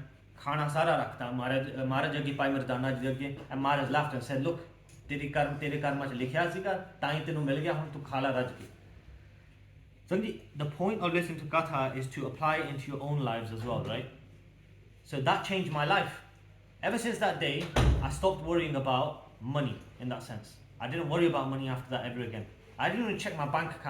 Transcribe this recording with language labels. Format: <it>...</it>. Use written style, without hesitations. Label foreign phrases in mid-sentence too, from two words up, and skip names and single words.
<pa>ਖਾਣਾ ਸਾਰਾ ਰੱਖਤਾ ਮਹਾਰਾਜ ਅੱਗੇ ਭਾਈ ਮਰਦਾਨਾ ਜੀ ਅੱਗੇ,</pa> <en>and Maharaj laughed and said,</en> <pa>"Look, ਤੇਰੇ ਕਰਮਾਂ 'ਚ ਲਿਖਿਆ ਸੀਗਾ, ਤਾਂ ਤੈਨੂੰ ਮਿਲ ਗਿਆ, ਹੁਣ ਤੂੰ ਖਾ ਲੈ ਰੱਜ ਕੇ."</pa> <en>So the point of listening to Katha is to apply it into your own lives as well, right? So that changed my life. Ever since that day, I stopped worrying about money in that sense. I didn't worry about money after that ever again. I didn't even check my bank account.</en>